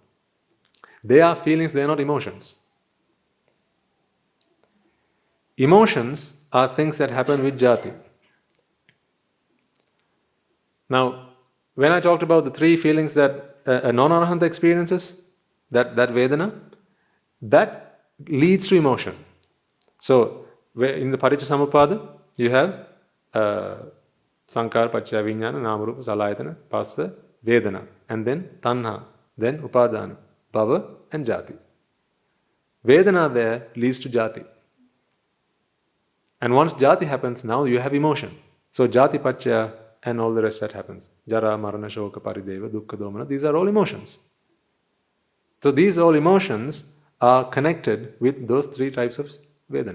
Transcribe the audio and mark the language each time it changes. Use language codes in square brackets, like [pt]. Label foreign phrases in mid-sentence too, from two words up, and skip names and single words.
[en] They are feelings, they are not emotions. Emotions are things that happen with jati. Now, when I talked about the 3 feelings that a non-arahant experiences, that Vedana, that leads to emotion. So, in the Paticca you have [pi] Sankara, Paccaya, Vijnana, Namarupa, Salayatana, Passa, Vedana, [en] and then Tanha, then [pi] Upadana, Bhava, [en] and Jati. Vedana there leads to Jati. And once Jati happens, now you have emotion. So [pi] Jati Paccaya [en] and all the rest that happens. [pi] Jara, Marana, Shoka, Parideva, Dukkha, Domana, [en] these are all emotions. So these all emotions are connected with those 3 types of Vedana.